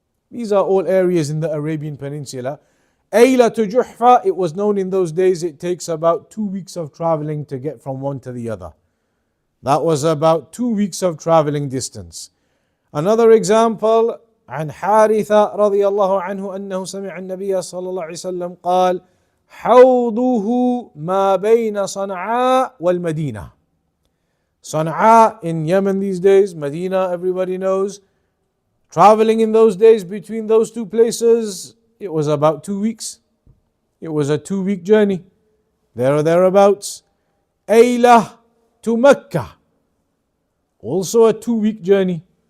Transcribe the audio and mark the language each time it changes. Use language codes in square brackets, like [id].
[en] These are all areas in the Arabian Peninsula. Aylah to Juhfa, it was known in those days it takes about 2 weeks of traveling to get from one to the other. That was about 2 weeks of traveling distance. Another example, [ar] عن حارثة رضي الله عنه أنه سمع النبي صلى الله عليه وسلم قال حوضه ما بين صنعاء والمدينة. [en] Sana'a in Yemen these days, Medina everybody knows. Traveling in those days between those two places, it was about 2 weeks. It was a 2-week journey, there or thereabouts. Aylah to Mecca, also a 2-week journey.